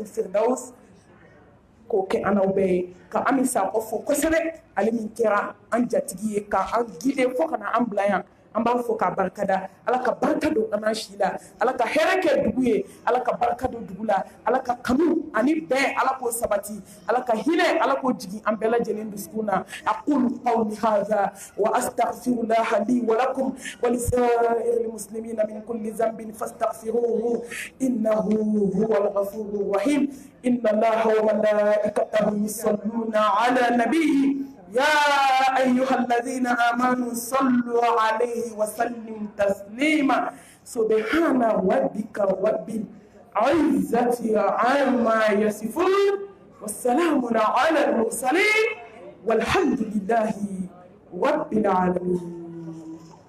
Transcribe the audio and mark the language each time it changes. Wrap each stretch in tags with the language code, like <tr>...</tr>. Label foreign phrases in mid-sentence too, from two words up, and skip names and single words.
<bm>firdaus k'o kɛ an n'aw bɛɛ ye ka Ami Sakɔ fɔ kosɛbɛ ale min kɛra an jatigi ye ka an guider fo ka na an bila yan an b'a fɔ k'a barikada ala ka barika don an n'an si la ala ka hɛrɛ kɛ dugu ye ala ka barika don dugu la ala ka kanu ani bɛn ala k'o sabati ala ka hinɛ ala k'o jigin an bɛɛ lajɛlen dusukun na</bm> <ar>أقول قولي هذا وأستغفر الله لي ولكم ولسائر المسلمين من كل ذنب فاستغفروه إنه هو الغفور الرحيم إن الله وملائكته يصلون على النبي يا أيها الذين آمنوا صلوا عليه وسلموا تسليما سبحان ربك رب العزة عما يصفون والسلام على المرسلين والحمد لله رب العالمين.</ar>